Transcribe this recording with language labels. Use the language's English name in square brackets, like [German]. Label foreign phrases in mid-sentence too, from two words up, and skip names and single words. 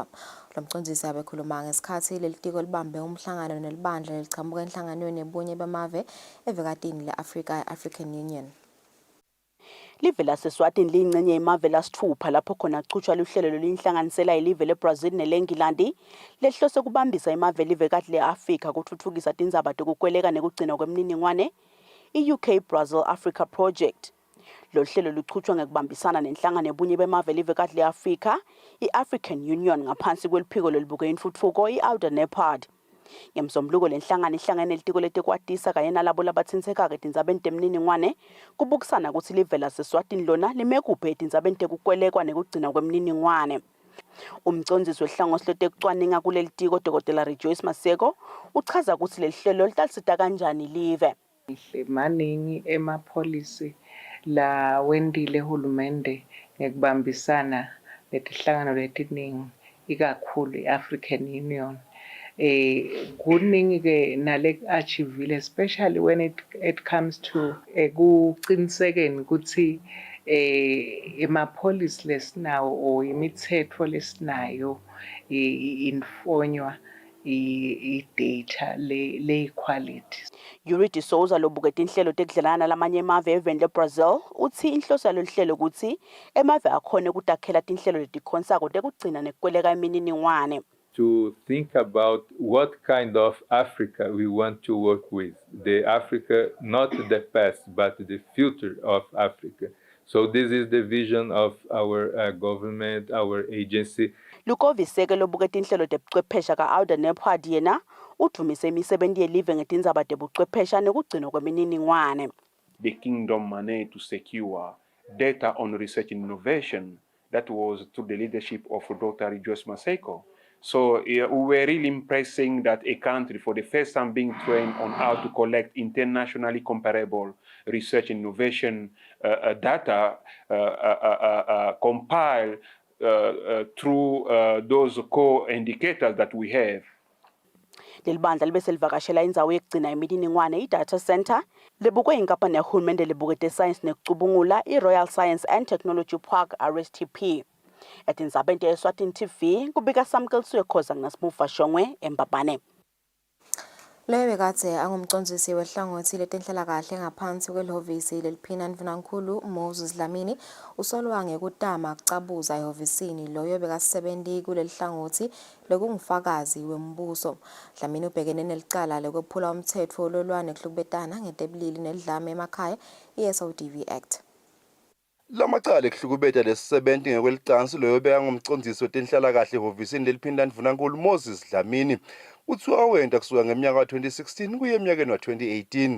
[Swati] Lo mcondzisi abekhuluma ngesikhathi lelitiko libambe umhlangano nelibandla lelichamuka enhlanganweni yebunye bamave evekatini le-African Union. Live laseswatini liyingcenye yemave lasithupha lapho khona kuchutshwa luhlelo lolinhlanganisela ilive leBrazil nelengilandi lehlose kubambisa imave livekati le-Afrika kuthuthukisa tindzaba tekukweleka nekugcina kwemininingwane i-UK Brazil Africa Project. Lo hlelo luchutshwa ngekubambisana nenhlangano yebunye bemave livekati le-Afrika i-African Union ngaphansi kweliphiko lelibuke intfutfuko i-Alder-Nepad. Ngemsombuluko lenhlangano ihlangene litiko letekwatisa kanye nalabo labathintekako etindzabeni temniningwane kubukisana ukuthi live laseswatini lona limekuphi etindzabeni tekukwelekwa nekugcina kwemininingwane. Umcondzisi wehlangothi letekucwaninga kuleli tiko Dr. Rejoice Maseko uchaza ukuthi leli hlelo litalisita kanjani live. Maningi emapolicy la wendile hulumende ngekubambisana letihlangano letiningi ikakhulu i-African Union. Kuningi ke nale achievile [English] especially when it comes to [Swati] kuqinisekeni ukuthi emapolicy lesinawo or imithetho lesinayo infonywa i-data le-quality. Yuri Souza lobuketa inhlelo tekudlelana lamanye emave eveni leBrazil uthi inhloso yalolu hlelo ukuthi emave akhona ukutakhela tinhlelo letikhonsako tekugcina nekukweleka imininingwane. [English] To think about what kind of Africa we want to work with. The Africa, not the past, but the future of Africa. So this is the vision of our government, our agency. [Swati] Lukoviseke lobuketa inhlelo tebuchwephesha ka-Alda Nepwad yena udumise imisebenzi yelive ngetindzaba tebuchwephesha nekugcinwa kwemininingwane. [English] The kingdom managed to secure data on research and innovation. That was through the leadership of Dr. Rejoice Maseko. So we were really impressing that a country for the first time being trained on how to collect internationally comparable research and innovation data compiled through those core indicators that we have. [Swati] Lelibandla libese livakashela indzawo yekugcina imininingwane i-data center libukwe inkampani yahulumende libukete science nekucubungula i-Royal Science and Technology Park RSTP. Etindzabeni te-Eswatini TV kubika Samkelisiwe Khoza ngasimuva Shongwe eMbabane. Loyo bekade angumcondzisi wehlangothi letenhlalakahle ngaphansi kwelihhovisi leliphina Mvunankulu Moses Dlamini usolwa ngekutama kucabuza ehhovisini loyo bekasebenzi kuleli hlangothi lokungufakazi wembuso. Dlamini ubhekene nelicala lokwephula umthetho ololwane kuhlukubetana ngetebulili nedlame emakhaya i-SODV Act. Lamacala ekuhlukubeta lesisebenzi ngekwelicansi loyo bekangumcondzisi wetenhlalakahle ehhovisini leliphina Mvunankulu Moses Dlamini uthiwa wenda kusuka ngeminyaka ka-2016 kuye eminyakeni wa-2018.